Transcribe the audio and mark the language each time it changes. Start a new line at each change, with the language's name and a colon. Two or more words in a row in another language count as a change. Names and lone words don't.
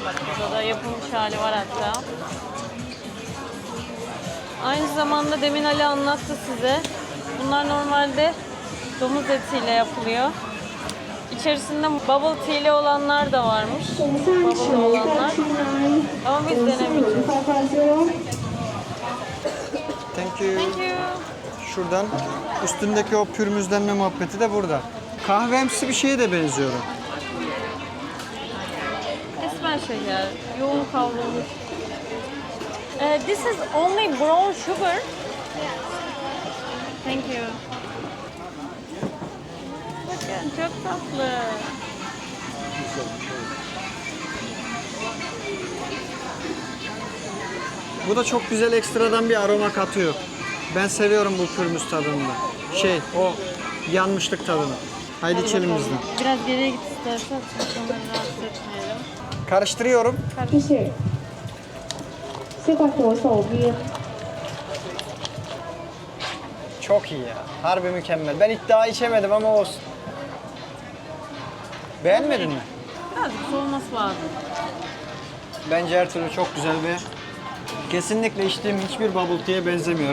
Turkish: Bak burada da yapılmış hali var hatta. Aynı zamanda demin Ali anlattı size. Bunlar normalde domuz etiyle yapılıyor. İçerisinde
English: bubble tea'li
Turkish: olanlar da varmış. Bubble olanlar. Ama biz denemeyeceğiz.
English: Thank you. Thank you.
Turkish: Şuradan üstündeki o pürmüzlenme muhabbeti de burada. Kahvemsi bir şeye de benziyor. Esmer şeker, yoğun kavrulmuş.
English: This is only brown sugar. Thank you.
Turkish: Bakın çok tatlı. Bu da çok güzel ekstradan bir aroma katıyor. Ben seviyorum bu pürmüz tadını. O yanmışlık tadını. Haydi içelim biz de. Biraz geriye git istersen çünkü onları rahatsız etmeyelim. Karıştırıyorum.
Cantonese: 谢谢個左手邊。
Turkish: Çok iyi ya. Harbi mükemmel. Ben ilk daha içemedim ama olsun. Beğenmedin mi? Birazcık soğuması lazım. Bence her türlü çok güzel ve kesinlikle içtiğim hiçbir
English: bubble tea'ye
Turkish: benzemiyor.